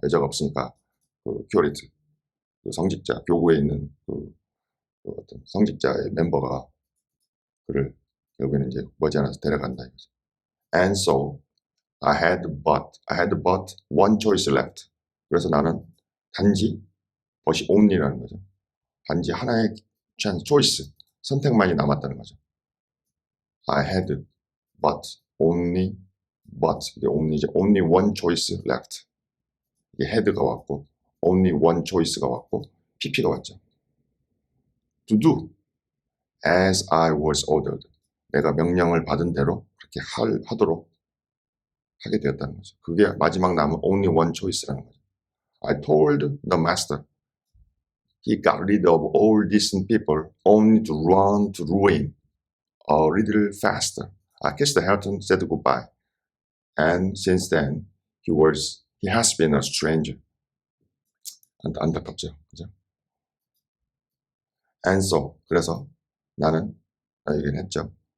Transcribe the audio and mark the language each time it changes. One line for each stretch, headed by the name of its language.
Korean: 여자가 없으니까 그 curate 그 성직자 교구에 있는 그 어떤 성직자의 멤버가 그를 결국에는 이제 머지않아서 데려간다 이거죠.
English: And so I had but one choice left.
Korean: 그래서 나는 단지
English: but only
Korean: 라는 거죠. 단지 하나의 choice 선택만이 남았다는 거죠.
English: I had but only one choice left.
Korean: 이게 had가 왔고
English: only one choice
Korean: 가 왔고 pp가 왔죠.
English: To do as I was ordered.
Korean: 내가 명령을 받은 대로 그렇게 하도록 하게 되었다는 거죠. 그게 마지막 남은
English: only one choice
Korean: 라는 거죠.
English: I told the master he got rid of all decent people only to run to ruin a little faster. I kissed Hatton, said goodbye, and since then he has been a stranger.
Korean: 안타깝죠, 그죠?
English: And so
Korean: 그래서 나는 얘기를 했죠.